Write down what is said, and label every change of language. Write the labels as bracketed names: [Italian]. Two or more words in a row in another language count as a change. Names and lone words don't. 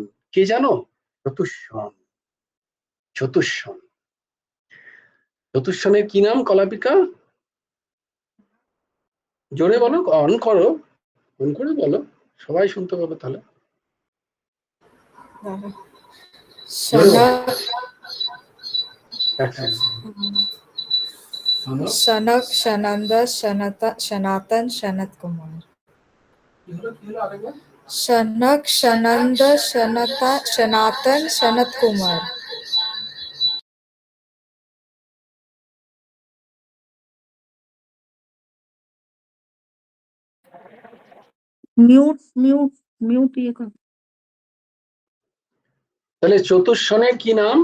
[Bangla] কে জানো? চতুষ্ষণ। চতুষ্ষণ, চতুষ্ষণের কি নাম কলাপিকা? জোরে বলো, অন করো, অন করে বলো, সবাই শুনতে পাবে তাহলে। জোরে বলো। এক সেকেন্ড। शनक शनंद सनातन सनत कुमार। शनक शनंद सनातन सनत कुमार। মিউট মিউট মিউট ইয়ে কর। তাহলে চতুষ্ষণের কি নাম?